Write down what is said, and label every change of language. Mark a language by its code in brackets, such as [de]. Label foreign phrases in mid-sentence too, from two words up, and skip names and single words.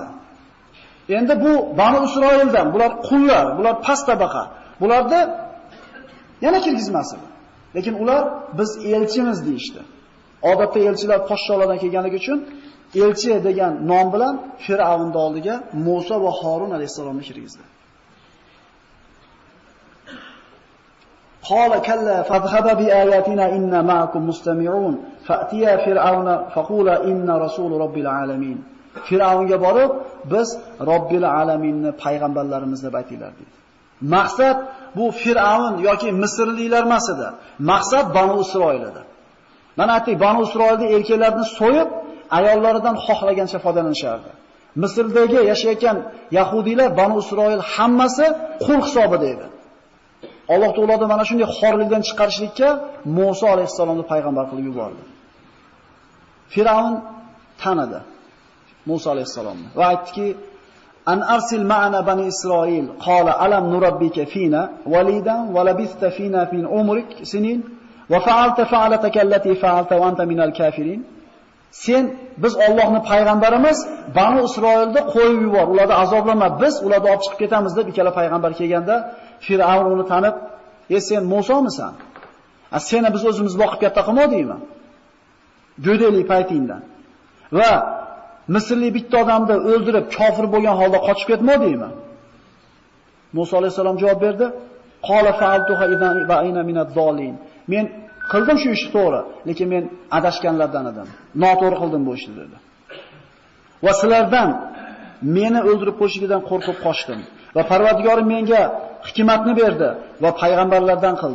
[uz] Endi bu Bani Isroildan, bular qullar, bular past tabaqa. Bularni yana kirgizmasdi. Lekin ular biz elchimiz deyishdi. Odatda elchilar podsholardan kelganligi uchun elchi degan nom bilan Fir'avnning oldiga Musa va Harun alayhisalomni kirgizdi. [ar] قال كلا فاذهبا بآياتنا إنا معكم مستمعون فأتيا فرعون فقولا إنا رسول رب العالمين. [uz] Fir'avnga borib biz Robbil alaminni payg'ambarlarimiz deb aytinglar dedi. Maqsad bu Fir'avn yoki Misrliklar emas edi. Maqsad Banu Isroil edi. Mana aytdik, Banu Isroilda erkaklarni so'yib, ayollaridan xohlagancha foydalanishardi. Misrdagi yashayotgan yahudiylar Banu Isroil hammasi qul hisobida edi. Alloh taolo mana shunday xorlikdan chiqarishlikka Musa alayhisalomni payg'ambar qilib yubordi. Firavn tanidi Musa alayhisalomni va aytdiki: [ar] "أن أرسل معنا بني إسرائيل قال ألم نربك فينا وليدا ولبثت فينا من عمرك سنين وفعلت فعلتك التي فعلت وأنت من الكافرين." [uz] Sen biz Allohning payg'ambarimiz, Banu Isroilni qo'yib yubor, ularni azoblama, biz ularni olib chiqib ketamiz deb ikkala payg'ambar kelganda Fir'avn uni tanib, sen Musomisan? Seni biz o'zimiz boqib katta qilmadikmi? Go'daylik paytingdan. Va Misrlik bitta odamni o'ldirib, kofir bo'lgan holda qochib ketmadikmi? Musa alayhisalom javob berdi: [ar] "قال فعلتها إذا وأنا من الضالين." [uz] Men qildim shu ishni to'g'ri, lekin men adashganlardan edim. Noto'g'ri qildim bu ishni dedi. Va sizlardan meni o'ldirib qo'yishidan qo'rqib qochdim. Va Parvardigorim menga hikmatni berdi va payg'ambarlardan qildi.